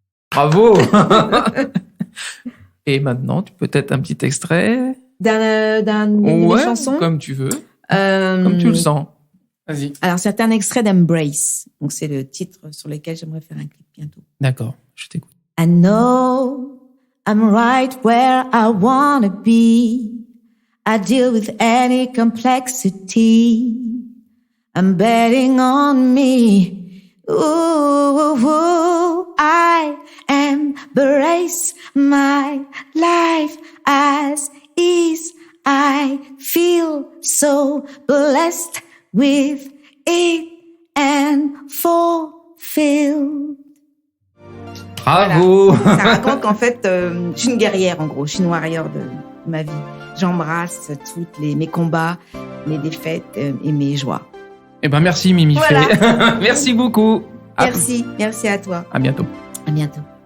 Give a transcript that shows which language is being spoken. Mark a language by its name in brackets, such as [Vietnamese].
[French] Bravo. Et maintenant, tu peux être un petit extrait d'une chanson, comme tu veux, comme tu le sens. Vas-y. Alors, c'est un extrait d'Embrace. Donc, c'est le titre sur lequel j'aimerais faire un clip bientôt. D'accord, je t'écoute. [English] I know I'm right where I wanna be. I deal with any complexity. I'm betting on me. Ooh, I embrace my life as is. I feel so blessed with it and fulfilled. [French] Bravo. Voilà. Ça raconte qu'en fait, je suis une guerrière, en gros. Je suis une warrior de ma vie. J'embrasse mes combats, mes défaites et mes joies. Eh ben, merci, Mimi Voilà. Fay. Merci beaucoup. Merci à toi. À bientôt. À bientôt.